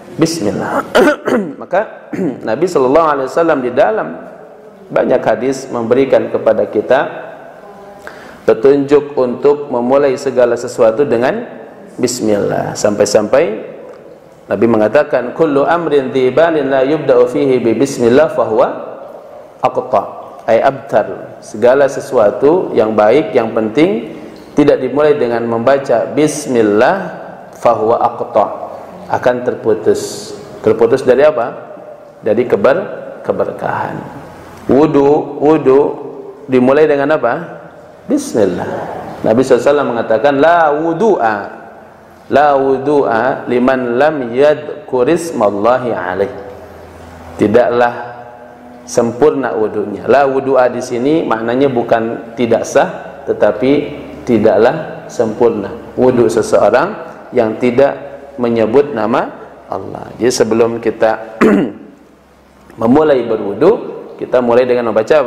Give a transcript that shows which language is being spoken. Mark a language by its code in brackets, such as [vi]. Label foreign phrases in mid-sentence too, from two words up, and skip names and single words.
[id] Maka Nabi sallallahu alaihi wasallam di dalam banyak hadis memberikan kepada kita petunjuk untuk memulai segala sesuatu dengan bismillah. Sampai-sampai Nabi mengatakan, [ar] كل أمر ذي بال لا يبدأ فيه ببسم الله فهو أقطع، أي أبتر. [id] Segala sesuatu yang baik, yang penting tidak dimulai dengan membaca bismillah, [ar] فهو أقطع, [id] akan terputus. Terputus dari apa? Dari keberkahan. Wudu dimulai dengan apa? Bismillah. Nabi SAW mengatakan, [ar] لا وضوء لمن لم يذكر اسم الله عليه. [id] Tidaklah sempurna wudunya. [ar] لا وضوء [id] di sini maknanya bukan tidak sah, tetapi tidaklah sempurna wudu seseorang yang tidak menyebut nama Allah. Jadi sebelum kita memulai berwudu, kita mulai dengan membaca apa?